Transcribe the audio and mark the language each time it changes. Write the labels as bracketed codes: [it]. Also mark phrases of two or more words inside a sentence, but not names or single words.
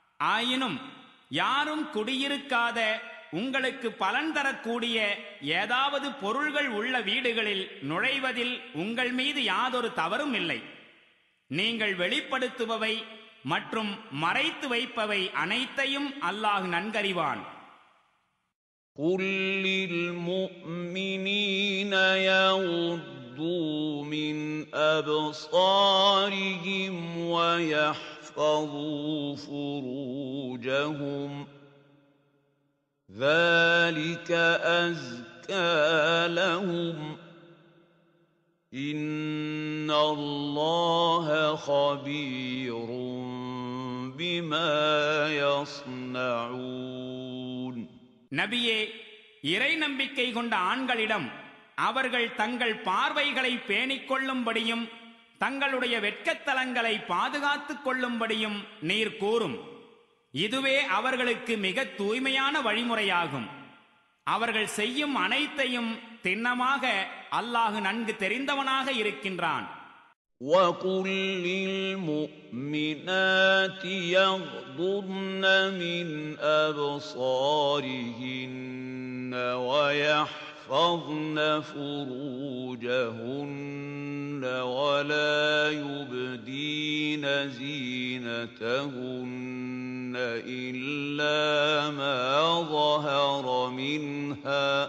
[ta] ஆயினும் யாரும் குடியிருக்காத உங்களுக்கு பலன் தரக்கூடிய ஏதாவது பொருள்கள் உள்ள வீடுகளில் நுழைவதில் உங்கள் மீது யாதொரு தவறும் இல்லை. நீங்கள் வெளிப்படுத்துபவை மற்றும் மறைத்து வைப்பவை அனைத்தையும் அல்லாஹ் நன்கறிவான். [ar] قُل لِّلْمُؤْمِنِينَ يَغُضُّوا مِنْ أَبْصَارِهِمْ وَيَحْفَظُوا فُرُوجَهُمْ ذَلِكَ أَزْكَىٰ لَهُمْ إِنَّ اللَّهَ خَبِيرٌ بِمَا يَصْنَعُونَ. [ta] நபியே, இறை நம்பிக்கை கொண்ட ஆண்களிடம் அவர்கள் தங்கள் பார்வைகளை பேணிக் கொள்ளும்படியும் தங்களுடைய வெட்கத்தலங்களை பாதுகாத்துக் கொள்ளும்படியும் நீர் கூறும். இதுவே அவர்களுக்கு மிக தூய்மையான வழிமுறையாகும். அவர்கள் செய்யும் அனைத்தையும் திண்ணமாக அல்லாஹ் நன்கு தெரிந்தவனாக இருக்கின்றான். [ar] وَقُل لِّلْمُؤْمِنَاتِ يَغْضُضْنَ مِنْ أَبْصَارِهِنَّ وَيَحْفَظْنَ فُرُوجَهُنَّ وَلَا يُبْدِينَ زِينَتَهُنَّ إِلَّا مَا ظَهَرَ مِنْهَا